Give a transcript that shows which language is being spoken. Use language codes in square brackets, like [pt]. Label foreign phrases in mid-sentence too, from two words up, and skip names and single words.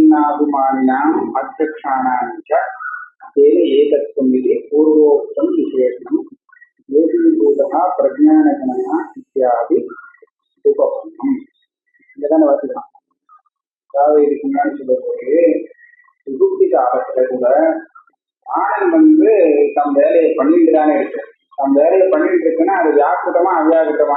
[sa] परिच्छिन्नाभिमानिनाम् अध्यक्षाणां च तेन एकत्वम् इति पूर्वोक्तं विशेषणम् एकीभूतः प्रज्ञानघनः इत्यादि उपपन्नम्. [ta] இங்கதான வச்சுக்கலாம். அதாவது இதுக்கு முன்னாடி சொல்லக்கூடிய சுகுப்தி காலத்துல கூட ஆனந்த் தம் வேலையை பண்ணிட்டு தானே இருக்கு. தம் வேலையை பண்ணிட்டு இருக்குன்னா அது வியாக்கிருத்தமா அவ்யாக்கிருத்தமா?